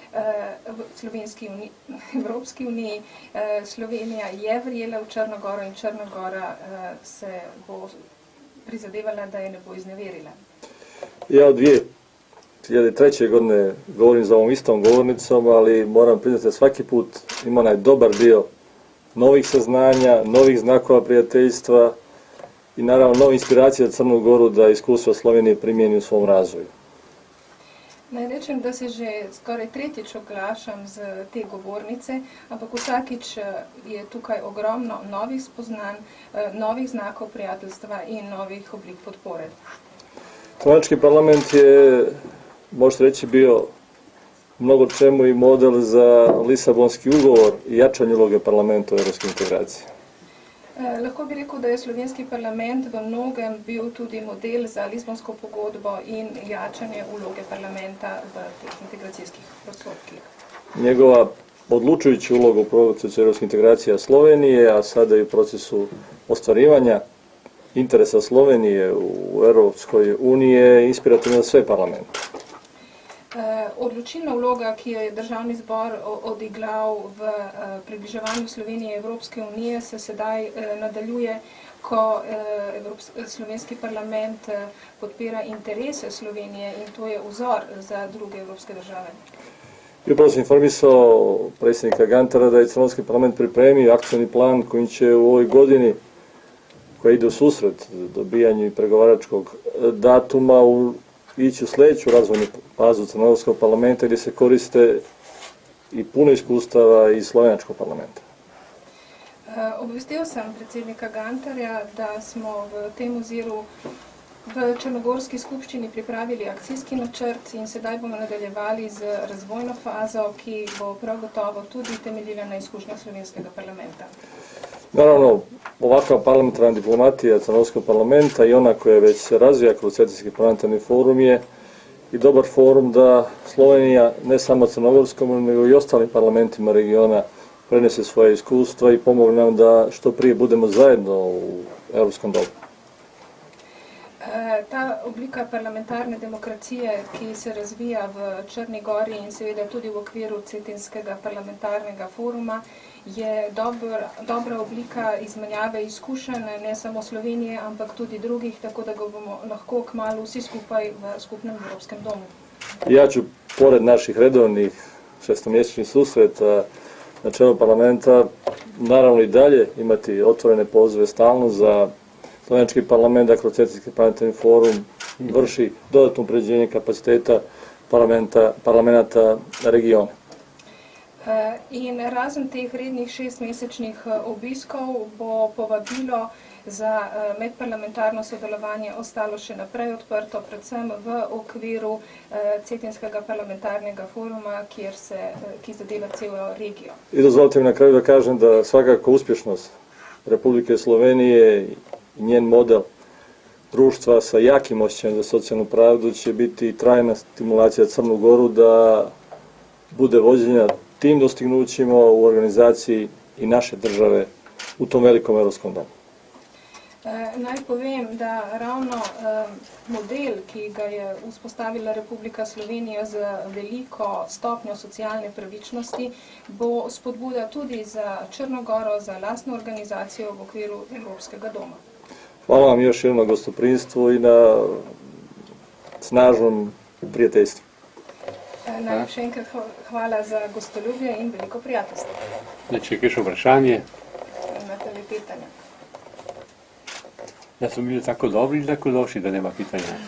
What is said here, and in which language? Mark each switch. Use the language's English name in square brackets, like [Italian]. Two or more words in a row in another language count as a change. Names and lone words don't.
[Slovenian] Evropski uniji Slovenija je verjela v Črno Goro in Črna Gora se bo prizadevala da je ne bo izneverila. [Serbian] Ja od 2003. godine govorim za ovom istom govornicom, ali moram priznati da svaki put ima onaj dobar dio novih saznanja, novih znakova prijateljstva i naravno nove inspiracije za Crnu Goru da iskustvo Slovenije primijeni u svom razvoju. [Slovenian] Naj rečem, da se že skoraj tretjič oglašam z te govornice, ampak vsakič je tukaj ogromno novih spoznanj, novih znakov prijateljstva in novih oblik podpore. [Serbian] Slovenski parlament je, možete reći, bio mnogo čemu i model za Lisabonski ugovor i jačanje uloge parlamenta u evropskih integraciji. [Slovenian] Lahko bi rekel, da je slovenski parlament v mnogem bil tudi model za Lizbonsko pogodbo in [Serbian] jačanje uloge parlamenta [Slovenian] v teh integracijskih postopkih. [Serbian] Njegova odlučujuća uloga u procesu evropskih integracija Slovenije, a sada i u procesu ostvarivanja interesa Slovenije u Evropskoj uniji je inspirativna za sve parlamente. [Slovenian] Odločilna vloga, ki jo je državni zbor odigral v približevanju Slovenije Evropske unije, se sedaj nadaljuje, ko slovenski parlament podpira interese Slovenije in to je vzor za druge evropske države. [Serbian] I upravo sam informisao predsjednika Gantara da je Crnogorski parlament pripremio akcioni plan kojim će u ovoj godini, koja ide u susret dobijanju i pregovaračkog datuma, ići u sljedeću razvojnu fazu Crnogorskog parlamenta gdje se koriste i puno iskustava iz slovenačkog parlamenta. [Slovenian] Obvestil sam predsednika Gantarja da smo v tem oziru v Črnogorski skupščini pripravili akcijski načrt in sedaj bomo nadaljevali z razvojno fazo, ki bo prav gotovo tudi temeljila na izkušnjah slovenskega parlamenta. [Serbian] Naravno, ovakva parlamentarna diplomatija Crnogorskog parlamenta i ona koja već se razvija kroz Cetinski parlamentarni forum je i dobar forum da Slovenija ne samo Crnogorskom, nego i ostalim parlamentima regiona prenese svoje iskustva i pomogne nam da što prije budemo zajedno u Evropskom domu. [Slovenian] Ta oblika parlamentarne demokracije, ki se razvija v Črni Gori in seveda tudi v okviru Cetinskega parlamentarnega foruma, je dobra oblika izmenjave izkušenj ne samo Slovenije, ampak tudi drugih, tako da ga bomo lahko kmalu vsi skupaj v skupnem Evropskem domu. [Serbian] Ja ću, pored naših redovnih šestomjesečnih susreta na čelu parlamenta, naravno i dalje imati otvorene pozive stalno za slovenački parlament, da kroz Cetinski parlamentarni forum vrši dodatno unapređenje kapaciteta parlamenta regiona. [Slovenian] In razen teh rednih 6-mesečnih obiskov bo povabilo za medparlamentarno sodelovanje ostalo še naprej odprto, predvsem v okviru Cetinskega parlamentarnega foruma, ki zadeva celo regijo. [Serbian] I dozvolite mi na kraju da kažem da svakako uspješnost Republike Slovenije i njen model društva sa jakim osjećajem za socijalnu pravdu će biti trajna stimulacija Crnu Goru da bude vođenja tim dostignućima u organizaciji i naše države u tom velikom evropskom domu. [Slovenian] Naj povem, da ravno model, ki ga je vzpostavila Republika Slovenija z veliko stopnjo socialne pravičnosti, bo spodbuda tudi za Črno Goro, za lastno organizacijo v okviru Evropskega doma. [Serbian] Hvala vam još jednom na gostoprinstvu i na snažnom prijateljstvu. [Slovenian] Najlepše enkrat hvala za gostoljubje in veliko prijateljstva. Če je še vprašanje? [Serbian] Imate li pitanja? Da smo bili tako dobri ili tako loši, da nema pitanja?